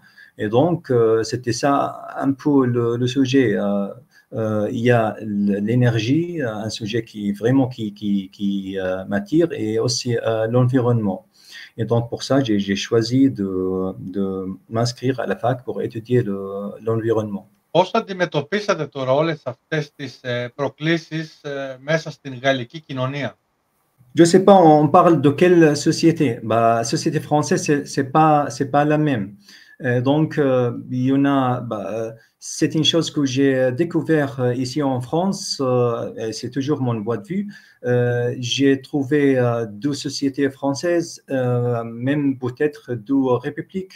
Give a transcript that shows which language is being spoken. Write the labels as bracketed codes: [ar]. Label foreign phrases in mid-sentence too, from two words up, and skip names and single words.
[fr] Et donc, c'était ça un peu le sujet. Il y a l'énergie, un sujet qui vraiment qui m'attire, et aussi l'environnement. Et donc, pour ça, j'ai choisi de m'inscrire à la fac pour étudier l'environnement. [el] Πώς αντιμετωπίσατε τώρα όλες αυτές τις προκλήσεις μέσα στην γαλλική κοινωνία? [fr] Je sais pas, on parle de quelle société? Bah, société française, c'est pas la même. Donc, il y en a. C'est une chose que j'ai découvert ici en France. Et c'est toujours mon point de vue. J'ai trouvé deux sociétés françaises, même peut-être deux républiques.